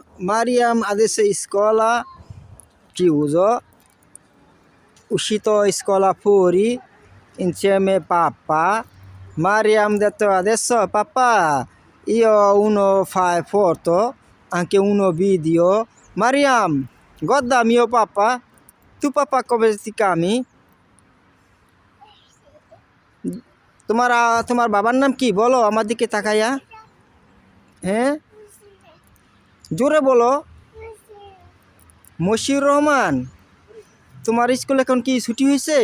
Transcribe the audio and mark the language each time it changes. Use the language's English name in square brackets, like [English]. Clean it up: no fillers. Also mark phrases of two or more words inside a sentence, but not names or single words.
[Italian] Mariam adesso in scuola chiuso, uscito in scuola fuori insieme a papà. Mariam ha detto adesso papà, io uno fa foto, anche uno video. Mariam, guarda mio papà. Tu papà come ti chiami? [Bangla] তোমার বাবার নাম কি বলো আমার দিকে তাকায়া? হ্যাঁ, জোরে বলো। মশিউর রহমান। তোমার স্কুল এখন কি ছুটি হয়েছে?